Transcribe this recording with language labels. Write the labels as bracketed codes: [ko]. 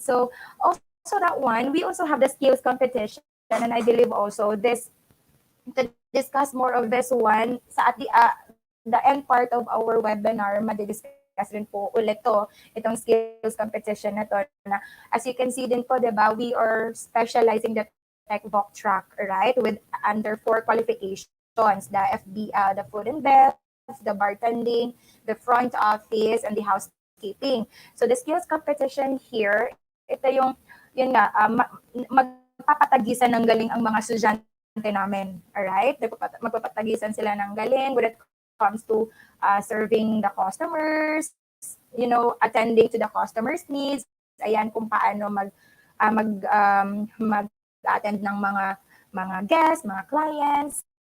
[en] So also that one, we also have the skills competition, and I believe also this to discuss more of this one sa at the end part of our webinar, [tl] madidiscuss rin po ulit itong skills competition na to, [en] na as you can see din po, diba, we are specializing the tech voc track, right, with under 4 qualifications, the the food and bev, the bartending, the front office, and the housekeeping. [tl] So the skills competition here, ito yung, yun nga, magpapatagisan ng galing ang mga estudyante namin. [en] Alright? [tl] Magpapatagisan sila ng galing [en] when it comes to serving the customers, attending to the customers' needs. [tl] Ayan, kung paano mag-attend ng mga guests, mga clients.